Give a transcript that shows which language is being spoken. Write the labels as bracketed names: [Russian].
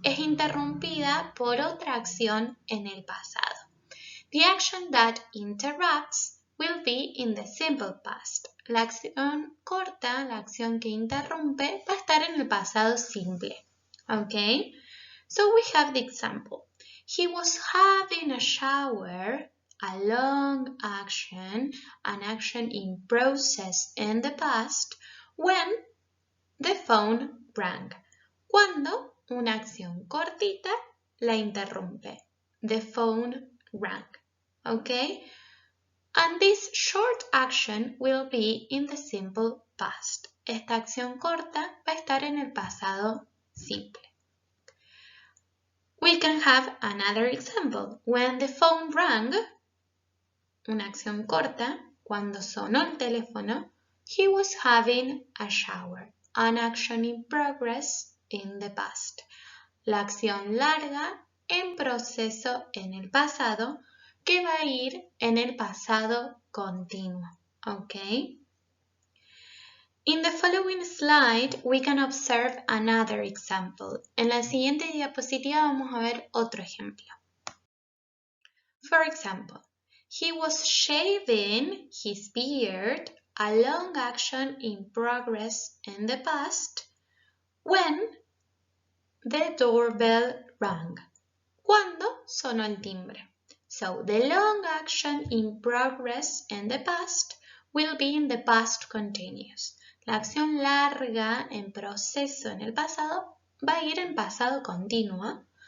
[Spanish] Es interrumpida por otra acción en el pasado. [English] The action that interrupts will be in the simple past. [Spanish] La acción corta, la acción que interrumpe, va a estar en el pasado simple. [English] Okay? So we have the example. He was having a shower, a long action, an action in process in the past, when the phone rang. [Spanish] Cuando una acción cortita la interrumpe. [English] The phone rang. Okay? And this short action will be in the simple past. [Spanish] Esta acción corta va a estar en el pasado simple. [English] We can have another example. When the phone rang, [Spanish] una acción corta, cuando sonó el teléfono, [English] He was having a shower. An action in progress in the past. [Spanish] La acción larga en proceso en el pasado que va a ir en el pasado continuo. [English] Okay? In the following slide, we can observe another example. [Spanish] En la siguiente diapositiva vamos a ver otro ejemplo. [English] For example, he was shaving his beard, a long action in progress in the past, when the doorbell rang. [Spanish] Cuando sonó el timbre. [English] So, the long action in progress in the past will be in the past continuous. [Spanish] La acción larga en proceso en el pasado va a ir en pasado continuo.